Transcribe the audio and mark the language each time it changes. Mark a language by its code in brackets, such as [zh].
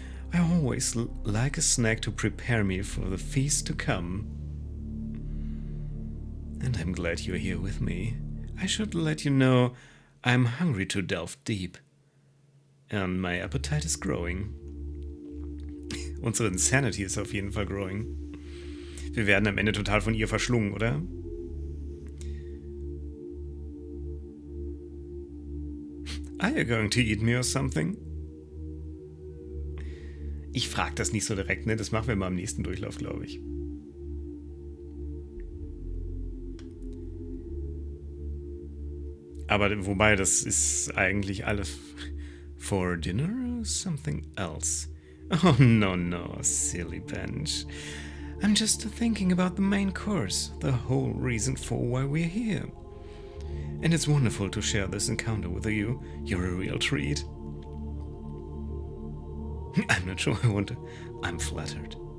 [en] I always like a snack to prepare me for the feast to come. And I'm glad you're here with me. I should let you know I'm hungry to delve deep. And my appetite is growing. [de] Unsere Insanity ist auf jeden Fall growing. Wir werden am Ende total von ihr verschlungen, oder? [en] Are you going to eat me or something? [de] Ich frag das nicht so direkt, ne? Das machen wir mal im nächsten Durchlauf, glaube ich. Aber wobei, das ist eigentlich alles [en] for dinner or something else. Oh, no, silly bench. I'm just thinking about the main course, the whole reason for why we're here. And it's wonderful to share this encounter with you. You're a real treat. I'm not sure I want to. I'm flattered.